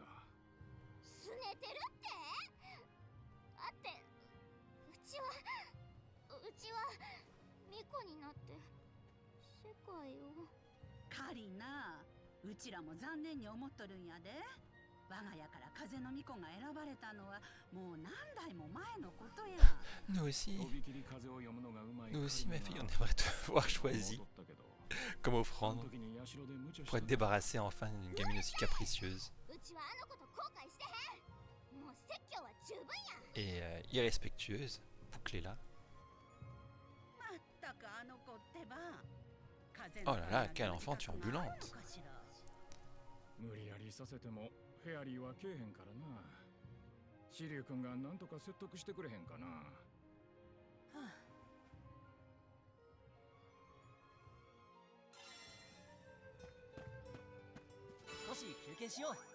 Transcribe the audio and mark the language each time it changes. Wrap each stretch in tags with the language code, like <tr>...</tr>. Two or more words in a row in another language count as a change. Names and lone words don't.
<ja>すねてるってあって、うちは巫女になって世界を。カリナ、うちらも残念に思っとるんやで。我が家から風の巫女が選ばれたのはもう何代も前のことや。</ja> <fr>Nous aussi,</fr> <ja>飛び切り風を読むのがうまい</ja> <fr>nous aussi</fr> <ja>カ</ja> <fr>ma</fr> <ja>リナ</ja> <fr>fille, on aimerait te voir choisi</fr> <ja>思っとったけど</ja> <fr>comme</fr> <ja>その</ja> <fr>offrande</fr> <ja>時に社で無茶し</ja> <fr>pour</fr> <ja>た</ja> <fr>être débarrassé enfin d'une gamine aussi capricieuse</fr> <ja>うちはあのこと後悔してへん。もう説教は十分や。</ja> <fr>et irrespectueuse. Bouclez-la.</fr> <ja>まったくあの子ってば。</ja> <fr>Oh là là, quelle enfant turbulente.</fr> <ja>無理やりさせてもフェアリーはけえへんからな。シリュウ君がなんとか説得してくれへんかな。少し休憩しよう。</ja>